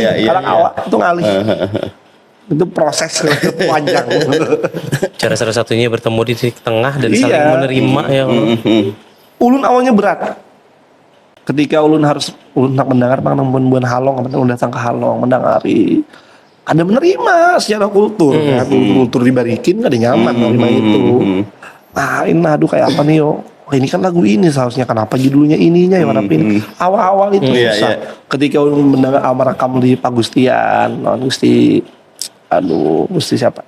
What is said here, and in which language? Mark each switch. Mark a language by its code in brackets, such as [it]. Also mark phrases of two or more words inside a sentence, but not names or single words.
[bjn] Kalau awak itu ngalih. Itu proses panjang. [id] Cara salah satunya bertemu di titik tengah dan saling menerima ya. [bjn] Ulun awalnya berat. Ketika ulun hendak mendengar Buan Halong, ulun datang ke Halong mendengari. Ada menerima secara kultur, kultur di Barikin ada nyaman menerima itu. [id] Nah ini aduh kayak apa nih yo? Oh, ini kan lagu ini seharusnya kenapa judulnya ininya ya kenapa ini? Awal-awal itu susah. Ketika ulun mendengar merekam di Pagustian, Gusti siapa?